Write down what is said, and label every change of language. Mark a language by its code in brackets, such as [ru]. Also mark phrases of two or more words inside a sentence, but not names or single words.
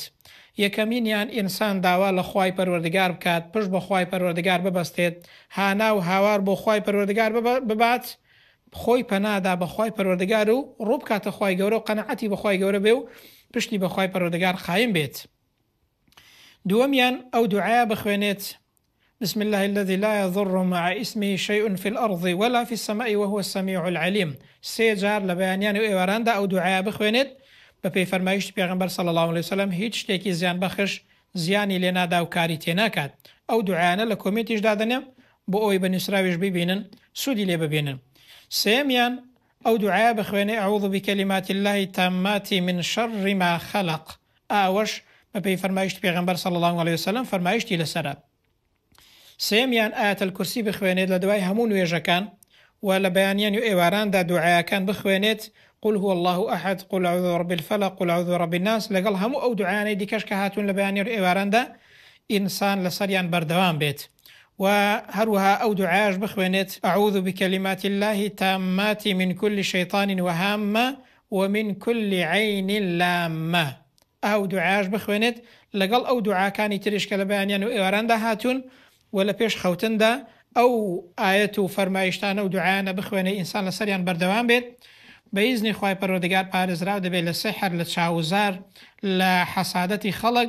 [ckb] یەکەمینیان ئینسان داوا لە خوای پەروەردگار بکات، پشت بە خوای پەروەردگار ببەستێت، هانا و هاوار بۆ خوای پەروەردگار ببات، خۆی پەنادا بە خوای پەروەردگار و ڕوو بکاتە خوای گەورە و قەنەعەتی بە خوای گەورە بێ و پشتی بە خوای پەروەردگار قایم بێت. دووەمیان ئەو دوعایە بخوێنێت: [ar] بسم الله الذي لا يضر مع اسمه شيء في الأرض ولا في السماء وهو السميع العليم. [ckb] سێ جار لە بەیانیان و ئێواراندا ئەو دوعایە بخوێنێت بە پێی فەرمایشتی پێغەمبەر [ar] صلی الله عليه وسلم، [ckb] هیچ شتێکی زیان بەخش زیانی لێ نادا و کاری تێناکات. ئەو دوعایانە لە کۆمنتیشدا دەنێم بۆ ئەوی بە نووسراویش ببینن، سوودی لێ ببینن. سێمیان ئەو دوعایە بخوێنێ: [ar] أعوذ بكلمات الله التامات من شر ما خلق. [ckb] ئاوەش بە پێی فەرمایشتی پێغەمبەر [ar] صلی الله عليه وسلم [ckb] فەرمایشتی لەسەرە. سێمیان ئایەت الکورسی بخوێنێت لە دوای هەموو نوێژەکان و لە بەیانیان و ئێواراندا دوعایەکان بخوێنێت: [ar] قل هو الله أحد، قل أعوذ برب الفلق، قل أعوذ برب الناس، [ckb] لەگەڵ هەموو ئەو دوعایانەی دیکەش کە هاتوون لە بەیانیان و ئێواراندا ئینسان لەسەریان بەردەوام بێت. و هەروەها ئەو دوعایەش بخوێنێت: [ar] أعوذ بكلمات الله التامات من كل شيطان وهامة ومن كل عين لامة. [ckb] ئەو دوعایەش بخوێنێت لەگەڵ ئەو دوعاکانی تریش کە لە بەیانیان و ئێواراندا هاتوون و لە پێش خەوتندا ئەو ئاەت و فەرمایشتانە و دوعایانە بخوێنێ ئینسان لەسەریان بەردەوام بێت. بە ئیزنی خوای پەروەردگار پارێزراو دەبێت لە سحر، لە چاوزار، لە حەسادەتی خەڵک.